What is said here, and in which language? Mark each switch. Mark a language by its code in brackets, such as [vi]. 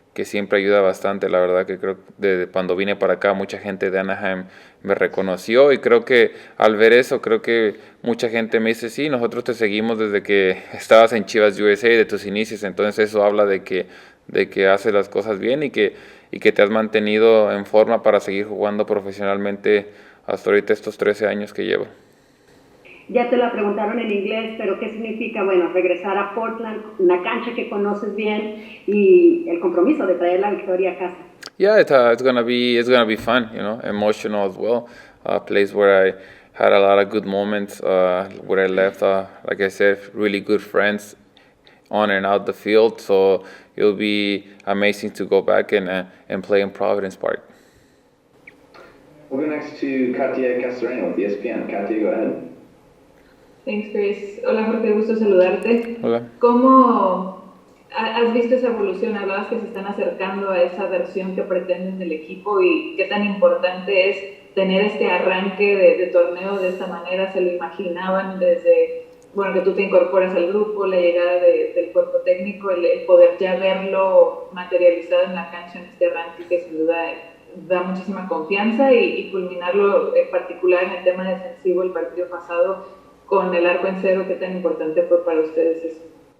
[es] que siempre ayuda bastante. La verdad que creo que desde cuando vine para acá mucha gente de Anaheim me reconoció y creo que al ver eso, creo que mucha gente me dice, sí, nosotros te seguimos desde que estabas en Chivas USA, de tus inicios, entonces eso habla de que haces las cosas bien y que te has mantenido en forma para seguir jugando profesionalmente hasta ahorita estos 13 años que llevo. Ya te la preguntaron en inglés, pero ¿qué significa? Bueno, regresar a Portland, una cancha que conoces bien y el compromiso de traer la victoria a casa. [en] Yeah, it's gonna be fun, you know, emotional as well. A place where I had a lot of good moments, where I left, like I said, really good friends on and out the field. So it'll be amazing to go back and play in Providence Park. We'll go next to Katia Castorena with ESPN. Katia, go ahead. Thanks, Chris. [es] Hola, Jorge, gusto saludarte. Hola. ¿Cómo has visto esa evolución? Hablabas que se están acercando a esa versión que pretenden del equipo y qué tan importante es tener este arranque de torneo de esta manera. ¿Se lo imaginaban desde, bueno, que tú te incorporas al grupo, la llegada del cuerpo técnico, el poder ya verlo materializado en la cancha en este arranque que sin duda da muchísima confianza y culminarlo en particular en el tema defensivo el partido pasado con el arco en cero? ¿Qué tan importante fue para ustedes eso?